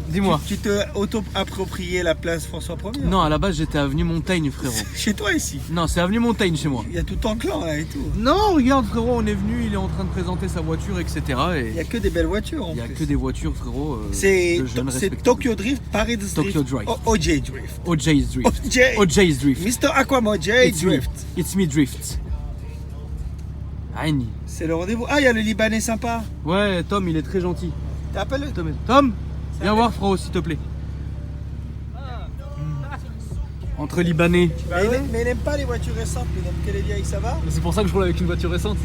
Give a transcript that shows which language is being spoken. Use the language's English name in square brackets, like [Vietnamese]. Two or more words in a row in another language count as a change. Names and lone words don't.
[French] Dis-moi. tu te auto-approprié la place François 1er? Non, à la base j'étais avenue Montaigne, frérot. Chez toi ici? Non, c'est avenue Montaigne chez moi. Il y a tout ton clan là et tout. Non, regarde frérot, on est venu, il est en train de présenter sa voiture, etc. Il n'y a que des belles voitures en Il n'y a plus. que des voitures, frérot. C'est de jeunes c'est respectables. Tokyo Drift, Paris Drift, Tokyo Drift. OJ Drift. OJ's Drift. OJ. OJ's Drift. Mr. Aquam OJ [English] It's me. [French] Drift. [English] It's me Drift. [French] Aïni. C'est le rendez-vous. Ah, il y a le Libanais sympa. Ouais, Tom, il est très gentil. T'appelles? Tom, viens voir, frérot, s'il te plaît. Entre Libanais. Mais il n'aime pas les voitures récentes, mais il aime que les vieilles, ça va? C'est pour ça que je roule avec une voiture récente.